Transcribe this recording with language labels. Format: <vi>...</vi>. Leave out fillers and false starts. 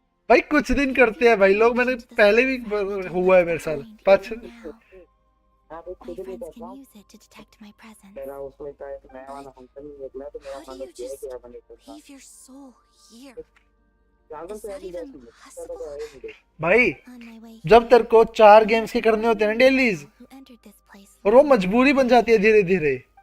<hi>भाई कुछ दिन करते हैं भाई लोग, मैंने पहले भी हुआ है मेरे साथ 5।</hi> <en>My friends can use it to detect my presence. How do you just leave your soul here? Is that even possible?</en> <hi>भाई जब तेरे को 4 गेम्स के करने होते हैं ना डेलीज, और वो मजबूरी बन जाती है धीरे धीरे।</hi>